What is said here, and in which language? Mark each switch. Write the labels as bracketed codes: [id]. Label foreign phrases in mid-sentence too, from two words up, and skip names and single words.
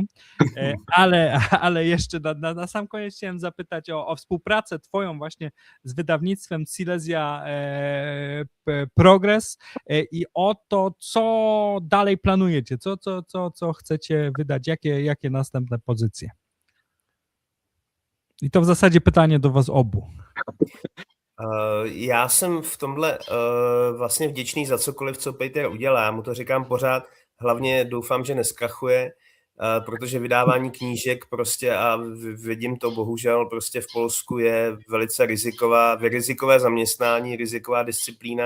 [pl] Ale jeszcze na sam koniec chciałem zapytać o współpracę twoją właśnie z wydawnictwem Silesia Progress i o to, co dalej planujecie, co chcecie wydać, jakie następne pozycje. I to w zasadzie pytanie do was obu. [cs] Já jsem v tomhle vlastně vděčný za cokoliv, co Peter udělá. Já mu to říkám pořád, hlavně doufám, že neskrachuje, protože vydávání knížek prostě a vidím to bohužel prostě v Polsku je velice rizikové zaměstnání, riziková disciplína.